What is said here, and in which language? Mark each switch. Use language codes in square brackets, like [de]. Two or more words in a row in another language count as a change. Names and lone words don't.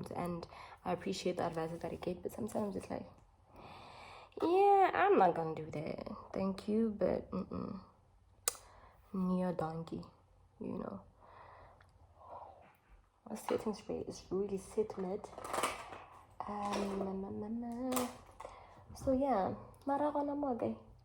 [en] And I appreciate the advice that I get, but sometimes it's like, yeah, I'm not gonna do that, thank you, but near donkey, you know. My setting spray is really setting it. So yeah, marawa na mo, guys.